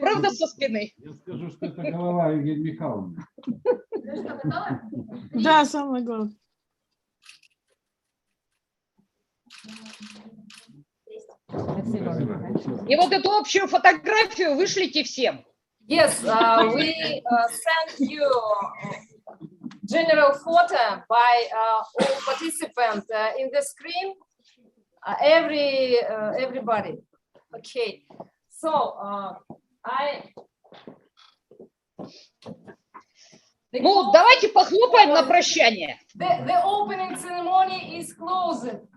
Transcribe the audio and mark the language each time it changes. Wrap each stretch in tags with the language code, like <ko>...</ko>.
<ru>Правда, со спины? Я скажу, что это голова Евгения Михайловны. Да, самое главное. И вот эту общую фотографию вышлите всем.</ru> <en>Yes, we send you general photo by all participants in the screen. Everybody. Okay. So</en> <ru>Ну, давайте похлопаем на прощание.</ru> <en>The opening ceremony is closed.</en>